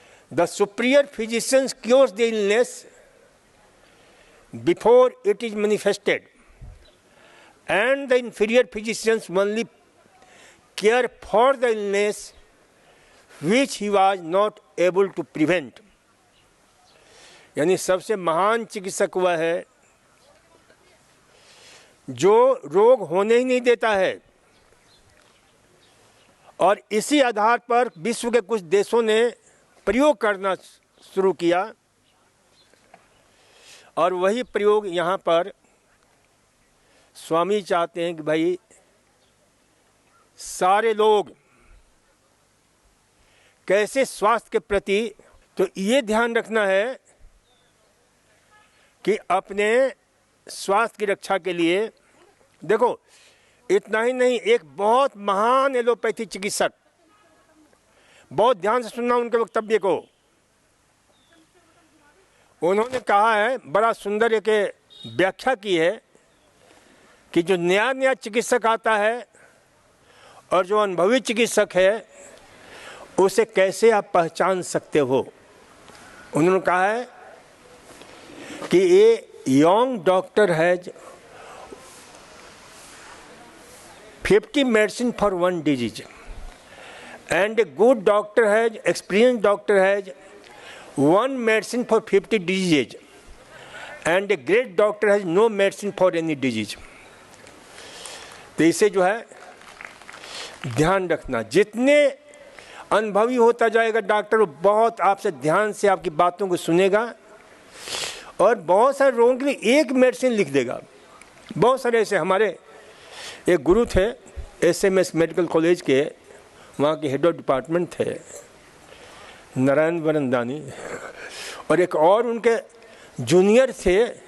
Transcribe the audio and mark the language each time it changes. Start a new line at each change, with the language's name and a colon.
English: The superior physician cures the illness before it is manifested, and the inferior physicians only care for the illness which he was not able to prevent.
Hindi: यानी सबसे महान चिकित्सक वह है जो रोग होने ही नहीं देता है। और इसी आधार पर विश्व के कुछ देशों ने प्रयोग करना शुरू किया, और वही प्रयोग यहाँ पर स्वामी चाहते हैं कि भाई सारे लोग कैसे स्वास्थ्य के प्रति, तो ये ध्यान रखना है कि अपने स्वास्थ्य की रक्षा के लिए, देखो इतना ही नहीं, एक बहुत महान एलोपैथी चिकित्सक, बहुत ध्यान से सुनना उनके वक्तव्य को, उन्होंने कहा है, बड़ा सुंदर एक व्याख्या की है कि जो नया नया चिकित्सक आता है और जो अनुभवी चिकित्सक है उसे कैसे आप पहचान सकते हो। उन्होंने कहा है कि
English: ये young doctor has 50 medicine for one disease, and a good doctor has, experienced doctor has 1 medicine for 50 diseases, and a great doctor has no medicine for any disease.
Hindi: तो इसे जो है ध्यान रखना, जितने अनुभवी होता जाएगा डॉक्टर, वो बहुत आपसे ध्यान से आपकी बातों को सुनेगा और बहुत सारे रोगों के लिए एक मेडिसिन लिख देगा। बहुत सारे ऐसे, हमारे एक गुरु थे SMS मेडिकल कॉलेज के, वहाँ के हेड ऑफ डिपार्टमेंट थे नारायण वरंदानी, और एक और उनके जूनियर थे।